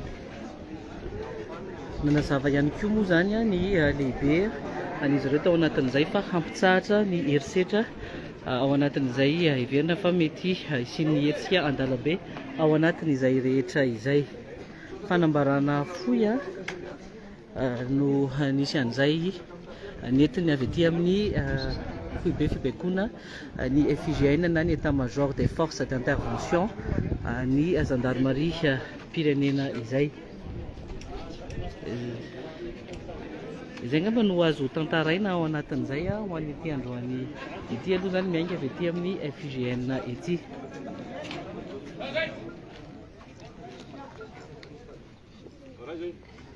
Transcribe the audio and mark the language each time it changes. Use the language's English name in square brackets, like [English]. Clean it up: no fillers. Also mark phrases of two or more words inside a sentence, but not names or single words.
[Malagasy] Nanazava ihany koa moa zany ny lehibe an'izy ireo tao anatin'izay fa hampitsahatra ny herisetra ao anatin'izay heverina fa mety isian'ny hetsika an-dalambe ao anatin'izay rehetra izay. Fanambarana fohy no nisy an'izay nentiny avy ety amin'ny foibe fibaikona ny FIGN na ny [French] état-major des forces d'intervention [Malagasy] ny gendarmerie pirenena izay. Izay ngamba no azo tantaraina ao anatin'izay ho an'ny ity androany ity aloha zany miainga avy ety amin'ny FIGN ety. Coragem.